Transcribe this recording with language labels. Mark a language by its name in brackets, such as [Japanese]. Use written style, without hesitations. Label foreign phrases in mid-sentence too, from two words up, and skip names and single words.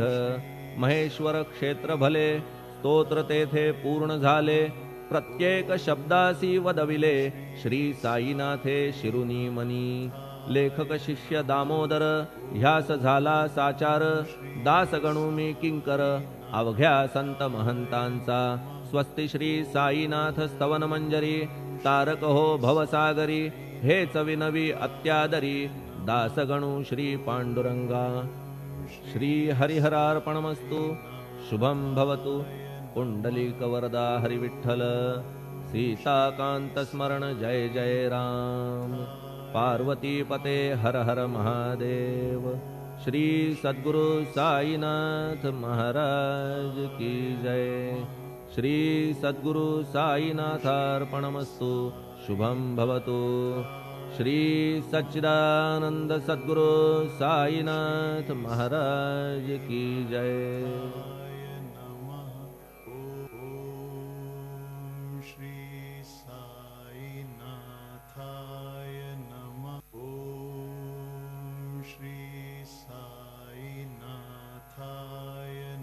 [Marathi] महेश्वर क्षेत्र भले, स्तोत्र तेथे पूर्ण झाले. प्रत्येक शब्दासी वदविले, श्री साईनाथे शिरुनी मनी. लेखक शिष्य दामोदर, ह्यास झाला साचार. दास गणू मी किंकर, अवघ्या संत महंतांचा. स्वस्ति श्री साईनाथ स्तवन मंजरी, तारक हो भवसागरी. हेच विनवी अत्यादरी, दासगणू श्री पांडुरंगा. [Sanskrit] श्री हरिहरार्पणमस्तु. शुभं भवतु. [Marathi] पुंडलिक वरदा हरिविठ्ठल. सीताकांत स्मरण जय जय राम. [Sanskrit] पार्वती पते हर हर महादेव. [Hindi] श्री सद्गुरु साईनाथ महाराज की जय. [Sanskrit] श्री सद्गुरु साईनाथार्पणमस्तु. शुभं भवतु. [Hindi] श्री सच्चिदानंद सद्गुरु साईनाथ महाराज की जय. [Sanskrit] श्री साईनाथाय नमः. ओम श्री साईनाथाय नमः.